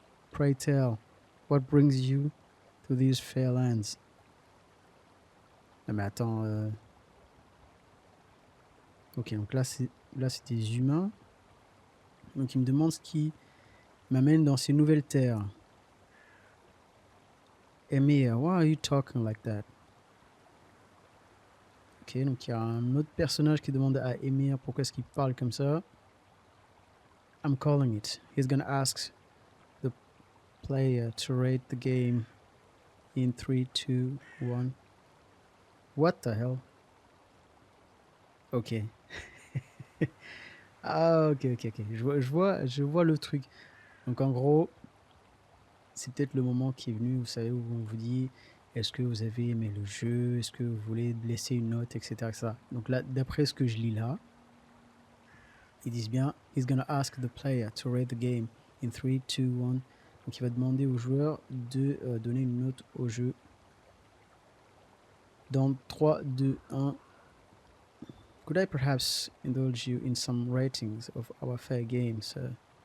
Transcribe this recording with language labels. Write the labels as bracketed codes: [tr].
[en] Pray tell, what brings you to these fair lands? [fr] Non mais attends. Ok, donc là c'est des humains. Donc il me demande ce qui m'amène dans ces nouvelles terres. [en] Emir, why are you talking like that? [fr] Ok, donc il y a un autre personnage qui demande à Emir pourquoi est-ce qu'il parle comme ça. [en] I'm calling it. He's gonna ask the player to rate the game in 3, 2, 1. What the hell? Ok. Ah, ok. [fr] Je vois le truc. Donc en gros, c'est peut-être le moment qui est venu, vous savez, où on vous dit est-ce que vous avez aimé le jeu, est-ce que vous voulez laisser une note, etc. etc. Donc là, d'après ce que je lis là, ils disent bien [en] he's gonna ask the player to rate the game in 3, 2, 1. [fr] Donc il va demander au joueur de donner une note au jeu dans 3, 2, 1. [en] Could I perhaps indulge you in some ratings of our fair game, sir?